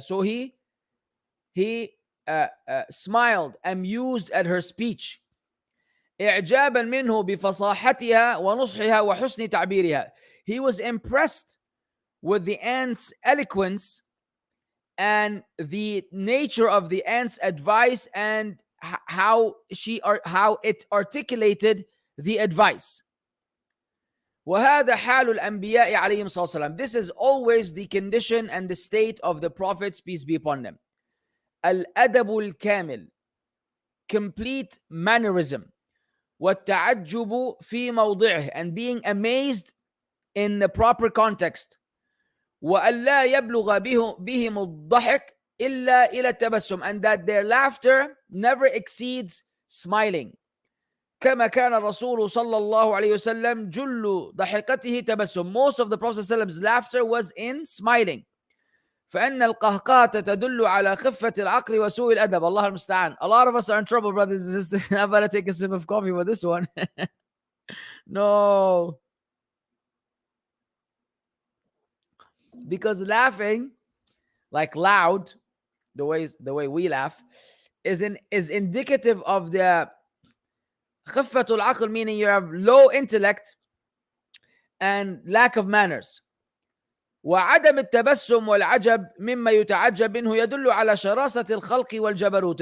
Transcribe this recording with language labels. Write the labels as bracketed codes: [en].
[en] So he smiled, amused at her speech. [ar] إعجابا منه بفصاحتها ونصحها وحسن تعبيرها. [en] He was impressed with the ant's eloquence and the nature of the ant's advice and how it articulated the advice. [ar] وهذا حال الأنبياء عليهم الصلاة والسلام. [en] This is always the condition and the state of the prophets, peace be upon them. [ar] الأدب الكامل, [en] complete mannerism. [ar] والتعجب في موضعه, [en] and being amazed in the proper context. [ar] وألا يبلغ بهم الضحك إلا إلى التبسم, [en] and that their laughter never exceeds smiling. [ar] كما كان الرسول صلى الله عليه وسلم جل ضحكته تبسم. [en] Most of the Prophet's laughter was in smiling. [ar] فإن القهقهة تدل على خفة العقل وسوء الأدب. الله المستعان. [en] A lot of us are in trouble, brothers and sisters. I better take a sip of coffee for this one. No. Because laughing, like loud, the way we laugh, is indicative of the [ar] خفة العقل, [en] meaning you have low intellect and lack of manners. [ar] وعدم التبسم والعجب مما يتعجب منه يدل على شراسة الخلق والجبروت.